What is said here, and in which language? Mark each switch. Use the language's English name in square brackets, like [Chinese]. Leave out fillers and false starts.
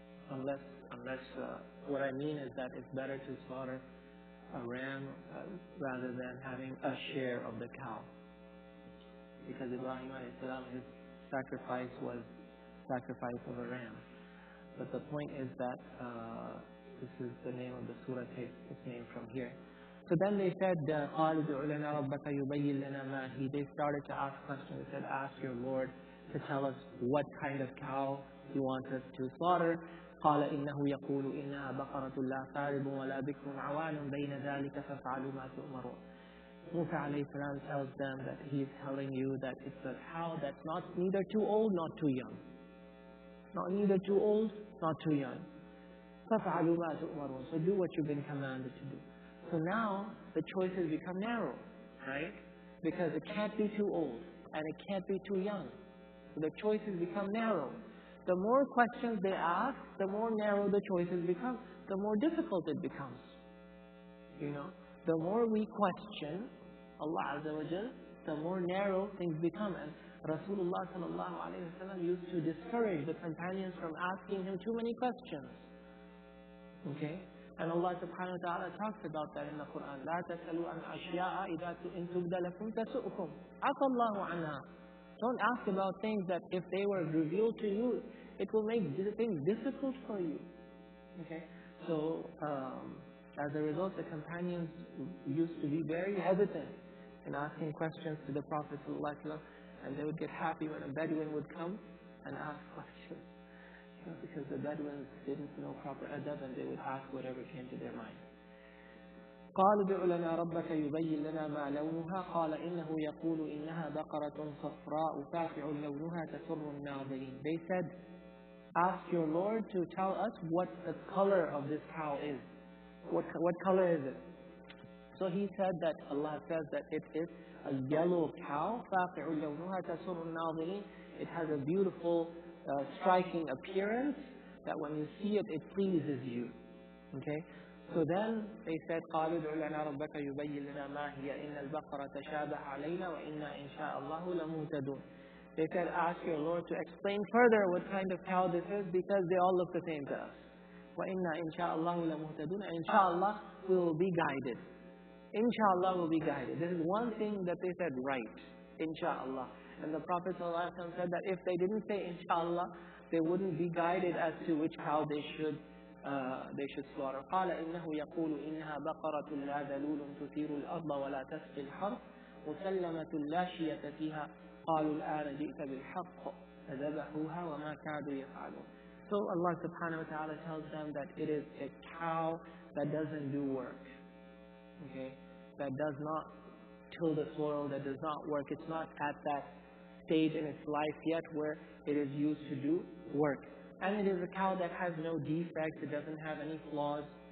[English] Unless what I mean is that it's better to slaughter a ram rather than having a share of the cow. Because Ibrahim alayhi salam, his sacrifice was sacrifice of a ram. But the point is that this is the name of the surah, takes its name from here. So then they said, [Arabic] قَالُوا ادْعُ لَنَا رَبَّكَ يُبَيِّن لَنَا مَا هِيَ. [English] They started to ask questions. They said, ask your Lord to tell us what kind of cow He wants us to slaughter. [Arabic] قال إنه يقول إنها بقرة لا فارض ولا بكر عوان بين ذلك فافعلوا ما تؤمرون. [English] Musa alayhi salam tells them that he is telling you that it's a cow that's not neither too old nor too young. Not neither too old nor too young. [Arabic] فافعلوا ما تؤمرون. [English] So do what you've been commanded to do. So now the choices become narrow, right? Because it can't be too old and it can't be too young. So the choices become narrow. The more questions they ask, the more narrow the choices become, the more difficult it becomes. The more we question Allah Azza wa Jal, the more narrow things become. And Rasulullah sallallahu alayhi wa sallam used to discourage the companions from asking him too many questions. Okay? And Allah subhanahu wa ta'ala talks about that in the Quran. [Arabic] لا تسألوا عن أشياء إذا إن تبد لكم تسؤكم عفى الله عنها. [English] Don't ask about things that if they were revealed to you, it will make things difficult for you. Okay? So, as a result, the companions used to be very hesitant in asking questions to the Prophet ﷺ, and they would get happy when a Bedouin would come and ask questions. Because the Bedouins didn't know proper adab, and they would ask whatever came to their mind. [Arabic] قالوا ادع لنا ربك يبين لنا ما لونها قال إنه يقول إنها بقرة صفراء فاقع لونها تسر الناظرين. [English] They said, ask your Lord to tell us what the color of this cow is. What color is it? So he said that Allah says that it is a yellow cow. [Arabic] فاقع لونها تسر الناظرين. [English] It has a beautiful, striking appearance that when you see it, it pleases you. Okay? So then they said, [Arabic] قالوا ادع لنا ربك يبين لنا ما هي إن البقرة تشابه علينا وإنا إن شاء الله لمهتدون. [English] They said, ask your Lord to explain further what kind of cow this is, because they all look the same to us. [Arabic] وإنا إن شاء الله لمهتدون. [English] And inshallah we will be guided. Inshallah will be guided. This is one thing that they said right. Inshallah. And the Prophet ﷺ said that if they didn't say inshallah, they wouldn't be guided as to which cow they should they should slaughter. [Arabic] قال إنه يقول إنها بقرة لا ذلول تثير الأرض ولا تسقي الحرث مسلمة لا شية فيها قالوا الآن جئت بالحق فذبحوها وما كادوا يفعلون. [English] So Allah subhanahu wa ta'ala tells them that it is a cow that doesn't do work. Okay? That does not till the soil, that does not work. It's not at that stage in its life yet where it is used to do work. And it is a cow that has no defects, it doesn't have any flaws.